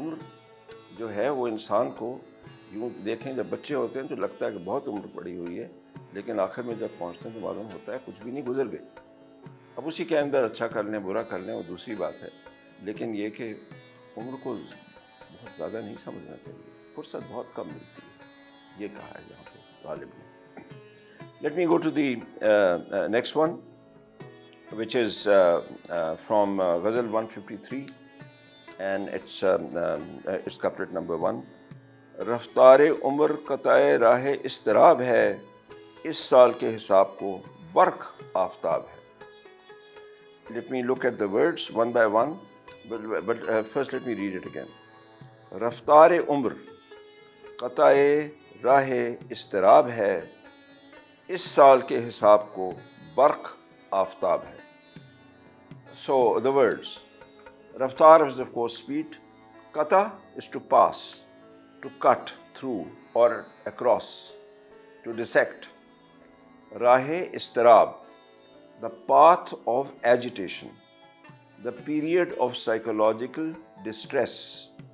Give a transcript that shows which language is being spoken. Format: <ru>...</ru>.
<hi>उम्र जो है वो इंसान को, यूँ देखें जब बच्चे होते हैं तो लगता है कि बहुत उम्र पड़ी हुई है, लेकिन आखिर में जब पहुँचते हैं तो मालूम होता है कुछ भी नहीं, गुजर गई। अब उसी के अंदर अच्छा कर लें बुरा कर लें वो दूसरी बात है, लेकिन ये कि उम्र को बहुत ज़्यादा नहीं समझना चाहिए, फुर्सत बहुत कम मिलती है, ये कहा है यहाँ पे गालिब ने।</hi> <en>Let me go to the next one which is from Ghazal 153 and it's couplet number 1.</en> <hi>रफ्तार उम्र कताए राह इस्तराब है, इस साल के हिसाब को बर्क आफ्ताब है.</hi> <en>Let me look at the words one by one, but first let me read it again.</en> <hi>रफ्तार उम्र कताए राह इस्तराब है, इस साल के हिसाब को बर्क आफ्ताब है.</hi> <en>So the words, raftar is of course speed, kata is to pass, to cut through or across, to dissect. Rahe istirab, the path of agitation, the period of psychological distress.</en>